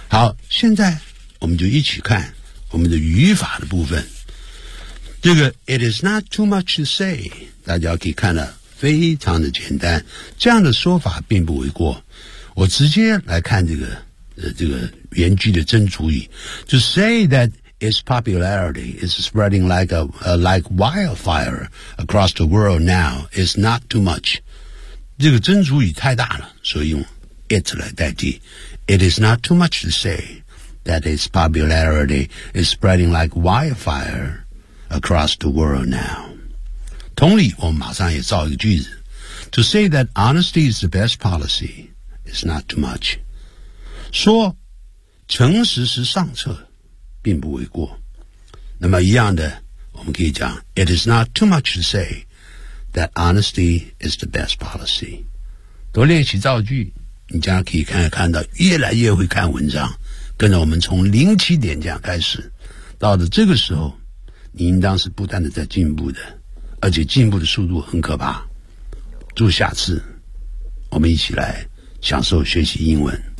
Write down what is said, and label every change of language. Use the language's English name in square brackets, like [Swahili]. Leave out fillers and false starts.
[Chinese] 好，现在我们就一起看我们的语法的部分。这个 [English] It is not too much to say， [Chinese] 大家可以看了。非常的简单，这样的说法并不为过。我直接来看这个原句的真主语。 [English] To say that its popularity is spreading like wildfire across the world now is not too much. [Chinese] 这个真主语太大了，所以用 it 来代替。 [English] It is not too much to say that its popularity is spreading like wildfire across the world now. [Chinese] 同理，我马上也造一个句子。 [English] To say that honesty is the best policy is not too much. [Chinese] 说诚实是上策并不为过。那么一样的，我们可以讲 [English] It is not too much to say that honesty is the best policy. [Chinese] 多练习造句，你将可以看到越来越会看文章。跟着我们从零起点这样开始，到了这个时候，你应当是不断的在进步的。而且进步的速度很可怕。祝下次我们一起来享受学习英文。